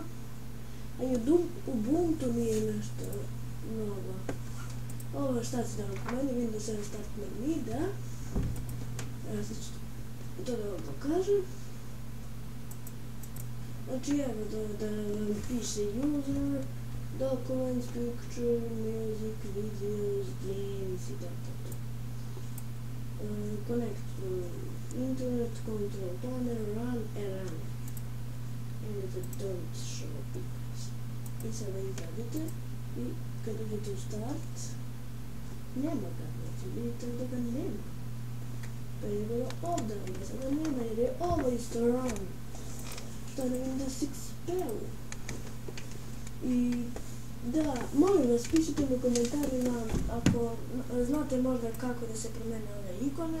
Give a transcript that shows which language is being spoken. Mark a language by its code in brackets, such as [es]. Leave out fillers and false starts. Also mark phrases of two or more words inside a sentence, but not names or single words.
[sr] A i od Ubuntu nije nešto mnogo. Ovo šta se da vam pomeni, Windows 7 Start menu, da. Evo sad ću to da vam pokažem. Znači evo da vam piše [en] user, documents, picture, music, videos, games [sr] i tako. [en] Connect to internet, control panel, run and run. And don't show pictures. [sr] I sada izađete i kad uđete u start, nema ga, znači vidite da ga nema. Pa je bilo ovdje, ali sada nema jer je ovo isto run. Što je na Windows XP-u. I da, molim vas, pišite mi u komentarima ako znate možda kako da se promene ove ikone.